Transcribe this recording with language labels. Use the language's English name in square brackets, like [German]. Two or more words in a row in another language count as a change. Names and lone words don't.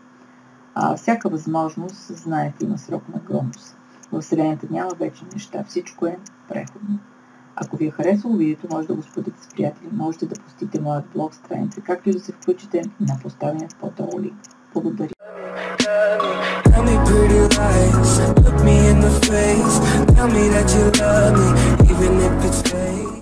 [Bulgarian] Всяка възможност, знаете, има срок на годност. В Вселената няма вечни неща, всичко е преходно. Ако ви е харесало видеото, може да го споделите с приятели, можете да посетите моят блог страница, както и да се включите на поставения по-долу линк. Благодаря. [English] Tell me pretty lies, look me in the face, tell me that you love me, even if it's fake.